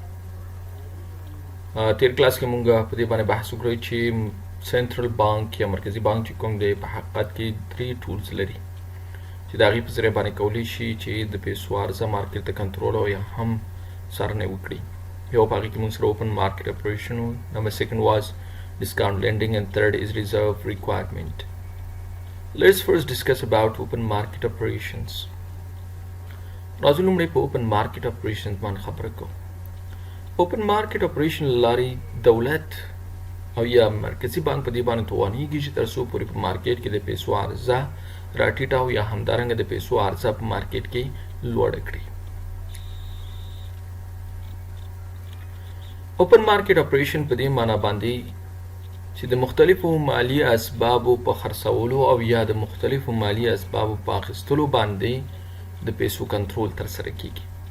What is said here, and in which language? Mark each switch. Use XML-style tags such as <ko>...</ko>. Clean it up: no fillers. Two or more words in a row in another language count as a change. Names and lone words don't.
<ps>تیر کلاس کې مونږ په دې باندې بحث وکړی چې</ps> <en>central bank</en> <ps>یا مرکزی بانک چې کوم دی په حقیقت کې 3 ټولز لري چې د هغې په ذریعه باندې کولی شي چې د پیسو عرضه مارکیټ ته کنټرول او یا هم څارنه وکړي. یو په هغې کې مونږ سره</ps> <en>open market operation</en> <ps>و،</ps> <en>نمبر 2 was discount lending, and third is reserve requirement. Let's first discuss about open market operations.</en> <ps>راځو لومړی په</ps> <en>open market operations</en> <ps>باندې خبره کوو.</ps> <en>open market operation</en> <ps>لارې دولت او یا مرکزی بانک په دې باندې توانیږي چې تر څو پورې په مارکیټ کې د پیسو عرضه راټیټه او یا همدارنګه د پیسو عرضه په مارکیټ کې لوړه کړي.</ps> <en>open market operation</en> <ps>په دې معنی باندې چې د مختلفو مالی اسبابو په خرڅولو او یا د مختلفو مالی اسبابو په اخیستلو باندې د پیسو کنټرول ترسره کیږي.</ps>